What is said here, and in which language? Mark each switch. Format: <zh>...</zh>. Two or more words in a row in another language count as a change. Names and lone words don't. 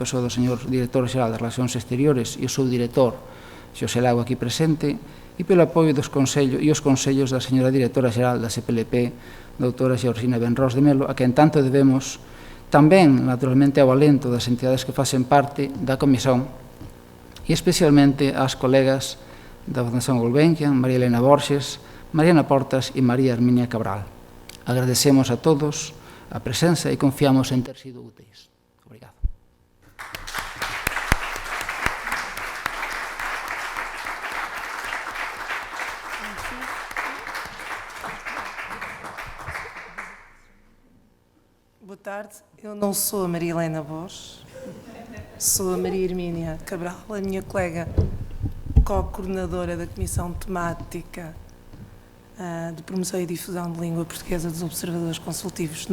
<gl>persoa do señor Director Xeral de Relacións Exteriores e o seu director, Xosé Lago, aquí presente, e pelo apoio dos consellos e os consellos da señora Directora Xeral da CPLP, doutora Xeorxina Benrós de Melo, a quen tanto debemos, tamén, naturalmente, ao alento das entidades que facen parte da comisión e especialmente ás colegas da Fundación Gulbenkian, María Elena Borges, Mariana Portas e María Herminia Cabral. Agradecemos a todos a presenza e confiamos en ter sido úteis. Obrigado.</gl> <pt>Boa tarde, eu não sou a Maria Helena Borges, sou a Maria Hermínia Cabral, a minha colega co-coordenadora da Comissão Temática de Promoção e Difusão de Língua Portuguesa dos Observadores Consultivos.</pt>